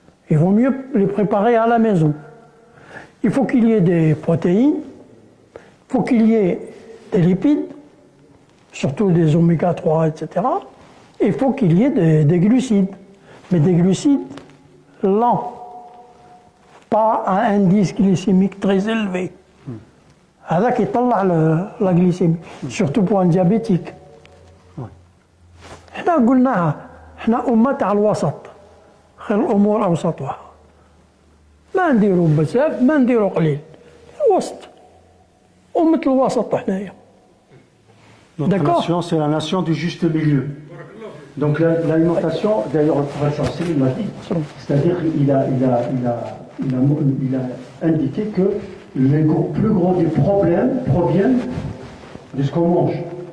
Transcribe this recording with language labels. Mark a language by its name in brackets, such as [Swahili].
[French] Il vaut mieux les préparer à la maison. Il faut qu'il y ait des protéines, il faut qu'il y ait des lipides, surtout des oméga 3, etc. Et il faut qu'il y ait des glucides, mais des glucides lents, pas à un indice glycémique très élevé. [Arabic] هذا كيطلع la glycémie, surtout pour un diabétique. احنا قلناها احنا أمة تاع الوسط خير الأمور أوسطها ما نديروا بزاف ما نديروا قليل الوسط أمة الوسط حنايا. [French] Notre D'accord. nation, c'est la nation du juste milieu. Donc l'alimentation, d'ailleurs le professeur Céline l'a dit, c'est-à-dire qu'il a indiqué que les plus gros des problèmes proviennent de ce qu'on mange.